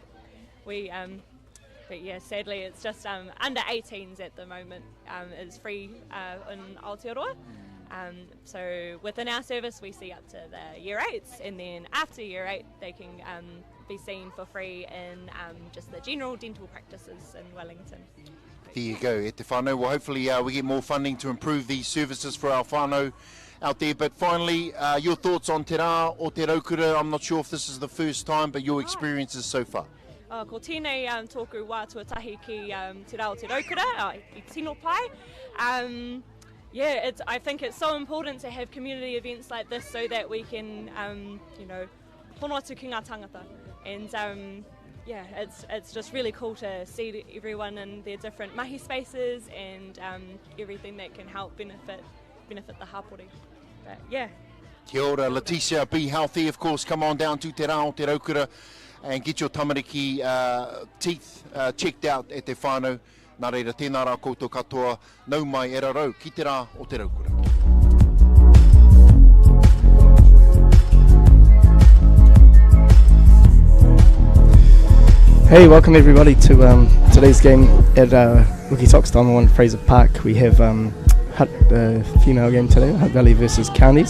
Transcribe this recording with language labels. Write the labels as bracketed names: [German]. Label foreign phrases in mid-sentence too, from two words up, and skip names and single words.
[English] But yeah, sadly it's just under 18s at the moment. It's free in Aotearoa. So within our service we see up to the year 8s, and then after year 8 they can be seen for free in just the general dental practices in Wellington. There you go, [Māori] e te whānau. [English] Well, hopefully we get more funding to improve these services for our whānau out there. But finally, your thoughts on [Māori] te rā o te raukura. [English] I'm not sure if this is the first time, but your experiences so far. [Māori] ko tēnei tōku wā tuatahi ki te rao te raukura, I tino pai. [English] I think it's so important to have community events like this so that we can, [Māori] hono atu ki ngā tangata. [English] And it's just really cool to see everyone in their different mahi spaces and everything that can help benefit the hapori. But yeah. [Māori] Kia ora, [English] Leticia, be healthy, of course. Come on down to [Māori] te rao, te raukura, [English] and get your tamariki teeth checked out at [Māori] te whānau. Nā reira, tēnā rā koutou katoa, nau mai e rarau, ki te rā o te raukura. [English] Hey, welcome everybody to today's game at Wiki Sox Diamond 1 Fraser Park. We have Hutt female game today, Hutt Valley versus Counties.